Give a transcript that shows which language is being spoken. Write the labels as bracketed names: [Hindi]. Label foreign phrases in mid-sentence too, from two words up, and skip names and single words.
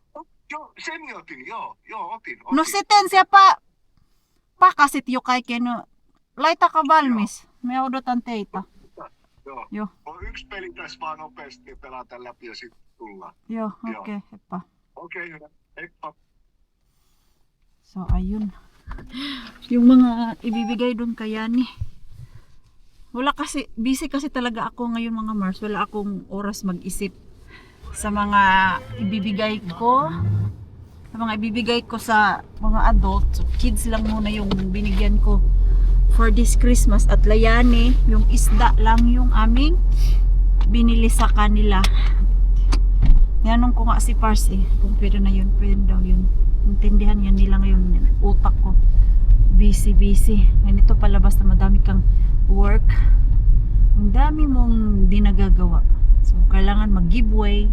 [Finnish] Joo, sen otin, joo, otin. No sitten siellä pakasit jo kaiken. No, laitakaa valmis. Me odotan teitä. Joo. Joo. On yksi peli tässä vaan nopeasti pelata läpi ja sitten tullaan. Joo, okei, heippa. Okei, hyvä. Heippa. [Filipino] So, ayun. Yung mga ibibigay doon kay Yani. Wala kasi, busy kasi talaga ako ngayon mga Mars. Wala akong oras mag-isip sa mga ibibigay ko. Sa mga ibibigay ko sa mga adult. So, kids lang muna yung binigyan ko [English] for this Christmas. [Filipino] At Layani, yung isda lang yung aming binili sa kanila. Yanong ko nga si Pars kung pwede na yun, pwede daw yun. Intindihan yan nila ngayon, utak ko busy. Ganito palabas na madami kang work, ang dami mong di nagagawa, so kailangan mag giveaway.